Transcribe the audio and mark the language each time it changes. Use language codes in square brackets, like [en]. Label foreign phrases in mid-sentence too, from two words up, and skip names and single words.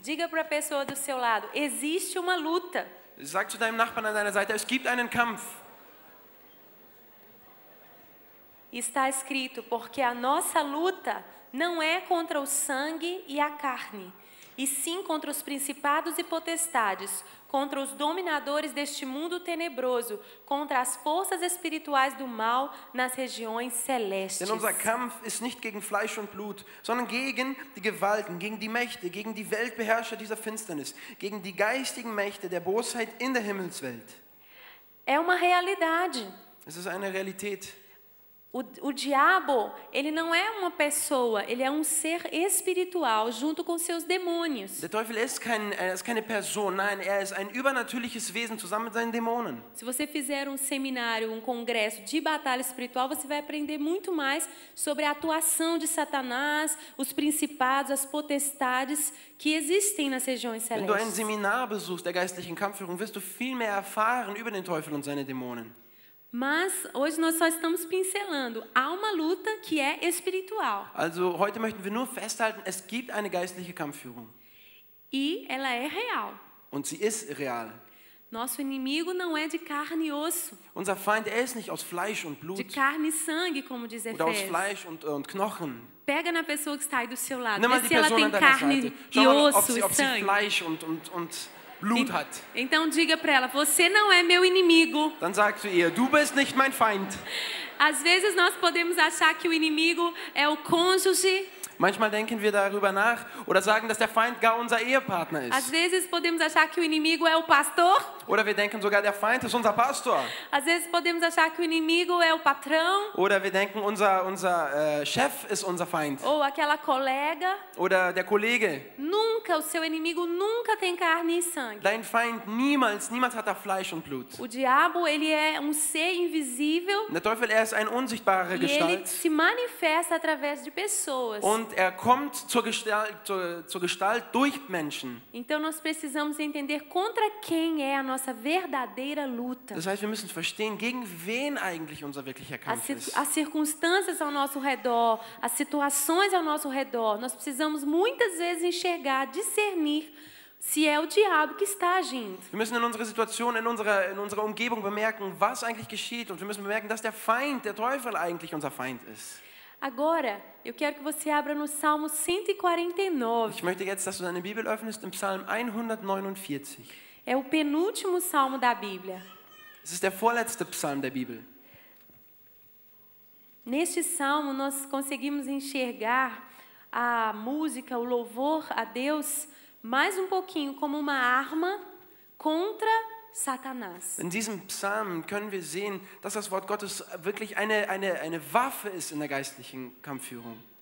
[pt] Diga para a pessoa do seu lado, existe uma luta. [de] Sag zu deinem Nachbarn an deiner Seite, es gibt einen Kampf. [pt] Está escrito, porque a nossa luta não é contra o sangue e a carne, e sim contra os principados e potestades, contra os dominadores deste mundo tenebroso, contra as forças espirituais do mal nas regiões celestes. [de] Denn unser Kampf ist nicht gegen Fleisch und Blut, sondern gegen die Gewalten, gegen die Mächte, gegen die Weltbeherrscher dieser Finsternis, gegen die geistigen Mächte der Bosheit in der Himmelswelt. [pt] É uma realidade. [de] Es ist eine Realität. [pt] O diabo, ele não é uma pessoa, ele é um ser espiritual junto com seus demônios. [de] Der Teufel ist keine Person, nein, er ist ein übernatürliches Wesen zusammen mit seinen Dämonen. [pt] Se você fizer um seminário, um congresso de batalha espiritual, você vai aprender muito mais sobre a atuação de Satanás, os principados, as potestades que existem nas regiões [de] Wenn du ein [pt] celestes. [de] Seminar besuchst der geistlichen Kampfführung, wirst du viel mehr erfahren über den Teufel und seine Dämonen. [pt] Mas hoje nós só estamos pincelando. Há uma luta que é espiritual [de] Also heute möchten wir nur festhalten, es gibt eine geistliche Kampfführung [pt] e ela é real. [de] und sie ist real. [pt] Nosso inimigo não é de carne e osso, [de] Unser Feind, er ist nicht aus Fleisch und [pt] de [de] Blut [pt] carne e sangue, como diz [de] oder aus [pt] Efésios. [de] Fleisch und Knochen. [pt] Pega na pessoa que está aí do seu lado, [de] Nimm mal [pt] vê [de] die [pt] se ela [de] Person [pt] tem [de] an deiner [pt] carne [de] Seite. [pt] e [de] Schau mal, ob [pt] osso [de] sie [pt] e sangue. [de] Fleisch und Blut hat. [pt] Então diga para ela, você não é meu inimigo. [de] Dann sag zu ihr, du bist nicht mein Feind. [pt] Às vezes nós podemos achar que o inimigo é o cônjuge. [de] Manchmal denken wir darüber nach oder sagen, dass der Feind gar unser Ehepartner [pt] Às [de] ist. [pt] vezes podemos achar que o inimigo é o pastor. [de] Oder wir denken sogar, der Feind ist unser Pastor. [pt] Às vezes podemos achar que o inimigo é o patrão [de] Oder wir denken, unser Chef ist unser Feind. [pt] ou aquela colega. [de] Oder der Kollege. [pt] Nunca, o seu inimigo nunca tem carne e sangue. [de] Dein Feind, niemals hat er Fleisch und Blut. [pt] O diabo, ele é um ser invisível [de] Der Teufel, er ist eine unsichtbare [pt] e ele [de] Gestalt. [pt] se manifesta através de pessoas. [de] Und er kommt zur Gestalt durch Menschen. [pt] Então nós precisamos entender contra quem é a nossa verdadeira luta. [de] Das heißt, wir müssen verstehen, gegen wen eigentlich unser wirklicher Kampf ist. [pt] As circunstâncias ao nosso redor, as situações ao nosso redor, nós precisamos muitas vezes enxergar, discernir se é o diabo que está agindo. [de] Wir müssen in unserer Situation, in unserer Umgebung bemerken, was eigentlich geschieht. Und wir müssen bemerken, dass der Feind, der Teufel eigentlich unser Feind ist. [pt] Agora, eu quero que você abra no Salmo 149. [de] Ich möchte jetzt, dass du deine Bibel öffnest im Psalm 149. [pt] É o penúltimo salmo da Bíblia. [de] Es ist der vorletzte Psalm der Bibel. [pt] Neste salmo, nós conseguimos enxergar a música, o louvor a Deus, mais um pouquinho como uma arma contra Satanás. [de] In diesem Psalm können wir sehen, dass das Wort Gottes wirklich eine Waffe ist in der geistlichen Kampfführung.